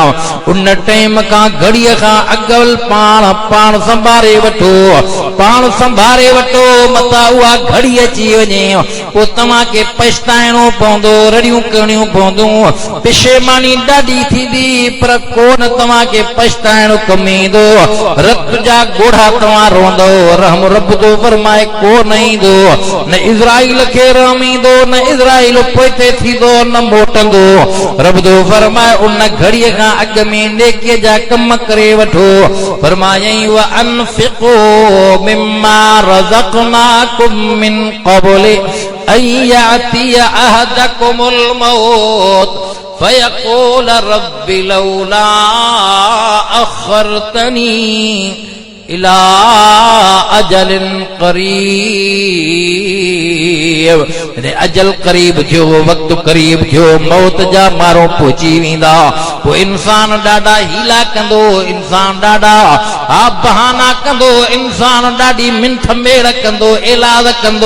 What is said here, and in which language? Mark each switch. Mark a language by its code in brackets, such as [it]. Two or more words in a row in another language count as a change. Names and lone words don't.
[sd] उन टाइम खां घड़ीअ खां अॻु पाण संभारे वठो, पाण संभारे वठो, मता उहा घड़ी अची वञे पोइ तव्हां खे पछताइणो पवंदो, रड़ियूं करणियूं पवंदियूं, पिशेमानी ॾाढी थींदी, पर कोन तव्हां खे पछताइणो कमु ईंदो. रत जा ॻोढ़ा तव्हां रोंदो, रहम रब जो फरमाए कोन ईंदो. न इज़राइल खे रहम ईंदो, न इज़राइल पोइते थींदो, न मोटंदो. रब जो फरमाए उन घड़ीअ खां अॻु में नेकीअ जा कम करे वठो. [ar] फरमायई وأنفقوا مما رزقناكم من قبل أن يأتي أحدكم الموت فيقول رب لولا أخرتني إلى أجل قريب. [sd] अजल करीब थियो, वक्त करीब थियो, मौत जा मारो पहुची वेंदा. पोइ इंसान ॾाढा हीला कंदो, इंसान ॾाढा बहाना कंदो, इंसान ॾाढी मिंथ मेड़ कंदो, इलाज कंदो.